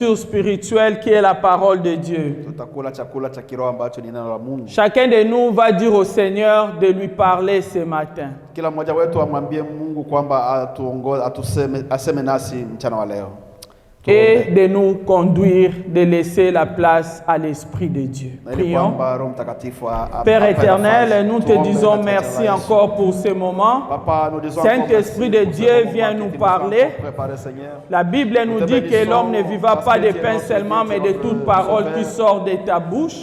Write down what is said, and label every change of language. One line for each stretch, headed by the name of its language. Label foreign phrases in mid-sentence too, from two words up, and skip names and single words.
French: spirituelle qui est la parole de Dieu.
Swahili: Tutakula chakula cha kiroho ambacho ni neno la Mungu.
French: Chacun de nous va dire au Seigneur de lui parler ce matin.
Swahili: Kila mmoja wetu amwambie Mungu kwamba aseme nasi mchana wa leo.
French: Et de nous conduire, de laisser la place à l'Esprit de Dieu. Prions. Père éternel, nous te disons merci encore pour ce moment. Saint-Esprit de Dieu, viens nous parler. La Bible nous dit que l'homme ne vivra pas de pain seulement, mais de toute parole qui sort de ta bouche.